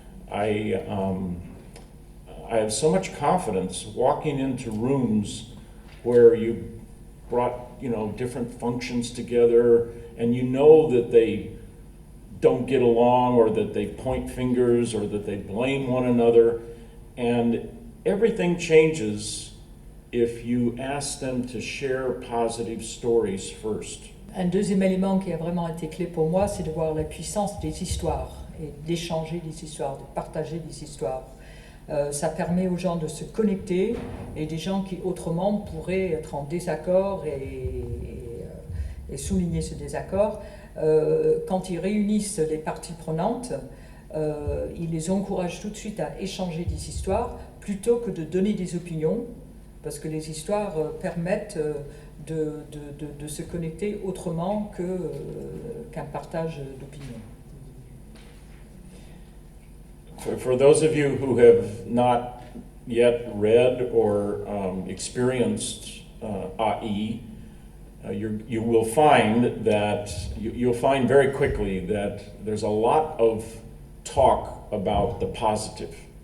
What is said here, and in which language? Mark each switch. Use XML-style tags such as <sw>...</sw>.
<en>I have so much confidence walking into rooms where you brought, different functions together, and you know that they don't get along, or that they point fingers, or that they blame one another, and everything changes if you ask them to share positive stories first.</en> <fr>Un deuxième élément qui a vraiment été clé pour moi, c'est de voir la puissance des histoires et d'échanger des histoires, de partager des histoires. Ça permet aux gens de se connecter, et des gens qui autrement pourraient être en désaccord et souligner ce désaccord. Quand ils réunissent les parties prenantes, ils les encouragent tout de suite à échanger des histoires plutôt que de donner des opinions, parce que les histoires permettent de se connecter autrement qu'un partage d'opinions.</fr> <en>For those of you who have not yet read or experienced AI, you will find that you'll find very quickly that there's a lot of talk about the positive.</en>